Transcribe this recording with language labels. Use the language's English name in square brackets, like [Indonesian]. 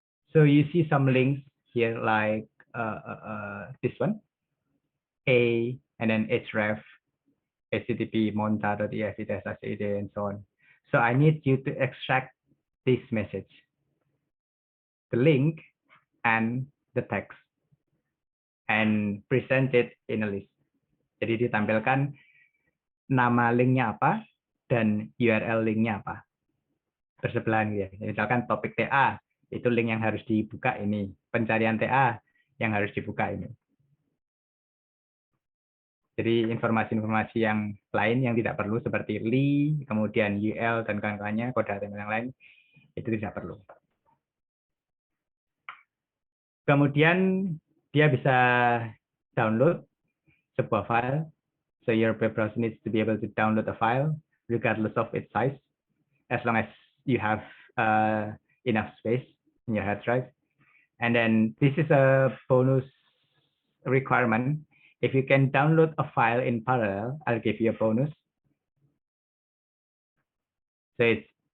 [English] So you see some links here, like this one, A, and then href, http monta.exe, and so on. So I need you to extract this message, the link and the text, and present it in a list. [Indonesian] Jadi ditampilkan nama linknya apa dan URL linknya apa, bersebelahan gitu ya. Misalkan topik TA, itu link yang harus dibuka ini, pencarian TA yang harus dibuka ini. Jadi informasi-informasi yang lain yang tidak perlu seperti li, kemudian UL dan kawan-kawannya, kode HTML yang lain, itu tidak perlu. Kemudian dia bisa download sebuah file. [English] So your web browser needs to be able to download a file regardless of its size, as long as you have enough space in your hard drive. And then this is a bonus requirement. If you can download a file in parallel, I'll give you a bonus. So it's